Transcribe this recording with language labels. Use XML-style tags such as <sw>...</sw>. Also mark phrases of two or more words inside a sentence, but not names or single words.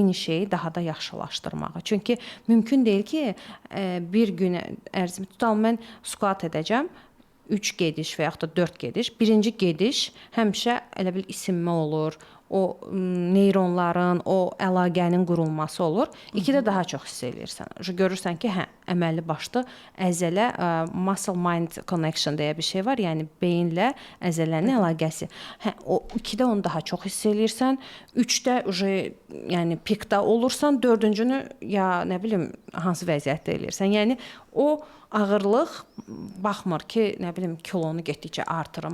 <az>Çünki mümkün deyil ki, bir gün ərzində tutalım mən squat edəcəm, 3 gediş və yaxud da 4 gediş. Birinci gediş həmişə elə bil isinmə olur. O neyronların, o əlaqənin qurulması olur. İkidə daha çox hiss eləyirsən. Görürsən ki, əməlli başlı əzələ</az> <en>muscle mind connection</en> <az>deyə bir şey var. Yəni beyinlə əzələnin əlaqəsi. O ikidə onu daha çox hiss eləyirsən. 3də yəni pikdə olursan, 4-cünü ya nə bilim hansı vəziyyətdə eləyirsən. Yəni o ağırlıq baxmır ki, nə bilim kilonu getdikcə artırım.</az>